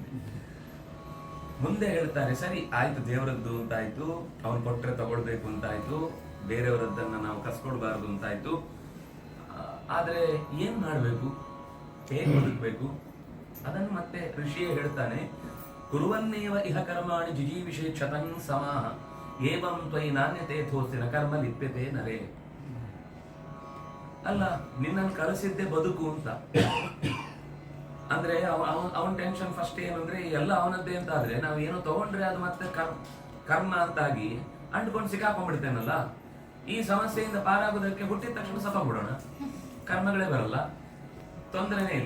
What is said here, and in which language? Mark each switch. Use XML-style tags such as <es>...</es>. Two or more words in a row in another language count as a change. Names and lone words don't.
<kn>ಮುಂದೆ ಹೇಳ್ತಾರೆ, ಸರಿ ಆಯ್ತು, ದೇವರದ್ದು ಅಂತಾಯ್ತು, ಅವನು ಕೊಟ್ರೆ ತಗೊಳ್ಬೇಕು ಅಂತಾಯ್ತು, ಬೇರೆಯವರದ್ದನ್ನ ನಾವು ಕಸ್ಕೊಡ್ಬಾರ್ದು ಅಂತಾಯ್ತು. ಆದ್ರೆ ಏನ್ ಮಾಡ್ಬೇಕು, ಹೇಗೆ ಬದುಕಬೇಕು ಅದನ್ನು ಮತ್ತೆ ಋಷಿಯೇ ಹೇಳ್ತಾನೆ.</kn> <sa>ಕುರುವನ್ನೇವ ಇಹ ಕರ್ಮಾಣಿ ಜಿಜೀವಿಷೇ ಕ್ಷತಂ ಸಮಾಹ ಏವಂ ತ್ವಯಿ ನಾಣ್ಯತೆ ಥೋಸ್ತಿನ ಕರ್ಮ ಲಿಪ್ಯತೆ ನರೇ.</sa> <kn>ಅಲ್ಲ, ನಿನ್ನನ್ನು ಕಳಿಸಿದ್ದೆ ಬದುಕು ಅಂತ. ಅಂದ್ರೆ ಅವನ ಟೆನ್ಷನ್ ಫಸ್ಟ್ ಏನಂದ್ರೆ ಎಲ್ಲ ಅವನದ್ದೇ ಅಂತ ಆದ್ರೆ ನಾವು ಏನೋ ತಗೊಂಡ್ರೆ ಅದು ಮತ್ತೆ ಕರ್ಮ ಅಂತಾಗಿ ಅಂಟ್ಕೊಂಡು ಸಿಕ್ಕಾಕೊಂಡ್ಬಿಡ್ತೇನಲ್ಲ. ಈ ಸಮಸ್ಯೆಯಿಂದ ಪಾರಾಗೋದಕ್ಕೆ ಹುಟ್ಟಿದ ತಕ್ಷಣ ಸತ್ತೋಗ್ಬಿಡೋಣ, ಕರ್ಮಗಳೇ ಬರಲ್ಲ, ತೊಂದರೆನೇ ಇಲ್ಲ.</kn>